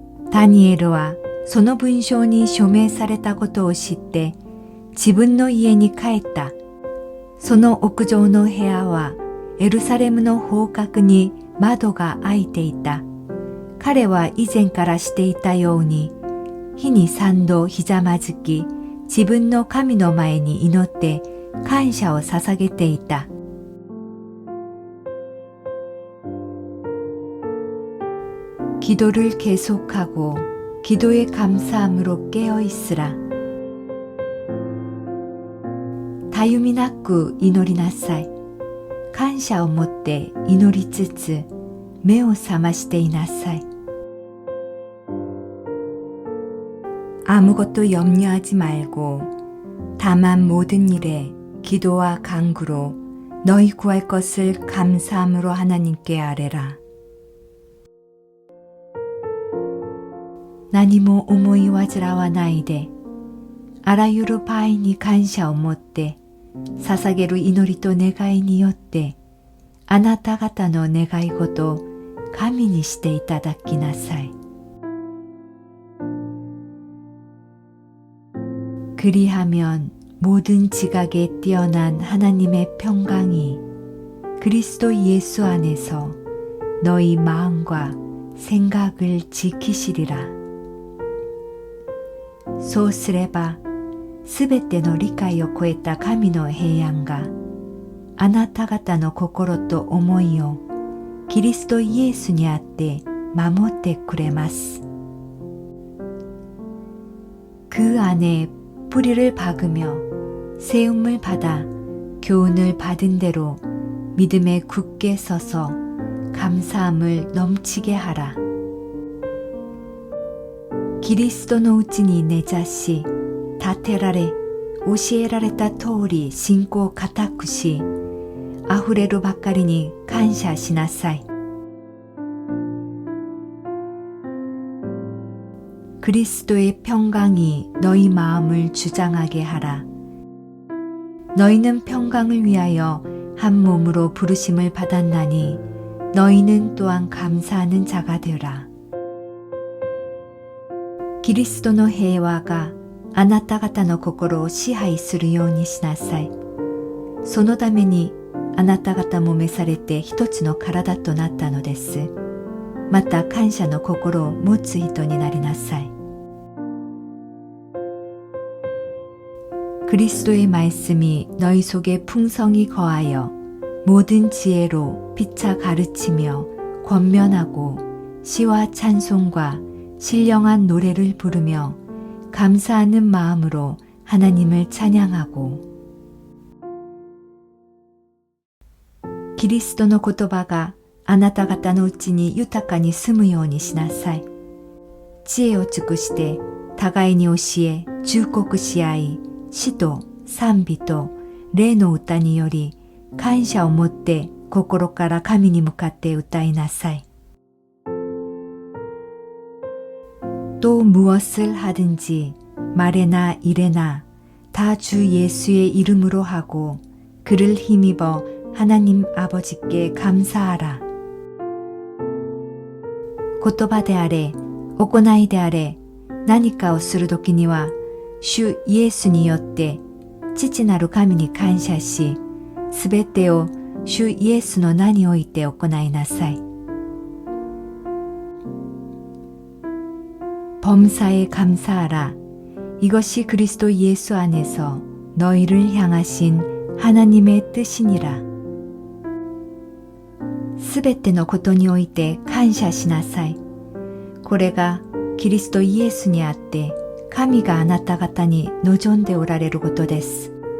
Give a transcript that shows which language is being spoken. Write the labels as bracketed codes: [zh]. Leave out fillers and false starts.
[ja] ダニエルはその文章に署名されたことを知って自分の家に帰った。その屋上の部屋はエルサレムの方角に窓が開いていた。彼は以前からしていたように日に3度ひざまずき自分の神の前に祈って感謝を捧げていた。 [ko] 기도를 계속하고 기도의 감사함으로 깨어있으라. 다윰이 낫고 [ja] 祈りなさい。感謝を持って祈りつつ目を覚ましていなさい。 [ko] 아무것도 염려하지 말고 다만 모든 일에 기도와 간구로 너희 구할 것을 감사함으로 하나님께 아뢰라. [ja] 何も思い煩わないで、あらゆる場合に感謝を持って、捧げる祈りと願いによって、あなた方の願い事を神にしていただきなさい。 [ko] 그리하면 모든 지각에 뛰어난 하나님의 평강이 그리스도 예수 안에서 너희 마음과 생각을 지키시리라. [ja] そうすれば、すべての理解を超えた神の平安が、あなた方の心と思いをキリストイエスにあって守ってくれます。 [ko] 그 안에 뿌리를 박으며 세움을 받아 교훈을 받은 대로 믿음에 굳게 서서 감사함을 넘치게 하라. [ja] キリストのうちに根ざし、立てられ、教えられた通り信仰を固くし、あふれるばかりに感謝しなさい。 [ko] 그리스도의 평강이 너희 마음을 주장하게 하라. 너희는 평강을 위하여 한 몸으로 부르심을 받았나니 너희는 또한 감사하는 자가 되라. [ja] キリストの平和があなた方の心を支配するようにしなさい。そのためにあなた方も召されて一つの体となったのです。また感謝の心を持つ人になりなさい。 [ko] 그리스도의 말씀이 너희 속에 풍성히 거하여 모든 지혜로 피차 가르치며 권면하고 시와 찬송과 신령한 노래를 부르며 감사하는 마음으로 하나님을 찬양하고 [ja] キリストの言葉があなた方のうちに豊かに住むようにしなさい。知恵を尽くして互いに教え忠告し合い、詩と賛美と例の歌により感謝を持って心から神に向かって歌いなさい。 [ko] 또 무엇을 하든지 말에나 일에나 다 주 예수의 이름으로 하고 그를 힘입어 하나님 아버지께 감사하라. [ja] 言葉であれ、行いであれ、何かをするときには、主イエスによって父なる神に感謝し、すべてを主イエスの名において行いなさい。 [ko] 범사에 감사하라. 이것이 그리스도 예수 안에서 너희를 향하신 하나님의 뜻이니라. [ja] すべてのことにおいて感謝しなさい。これがキリストイエスにあって神があなた方に望んでおられることです。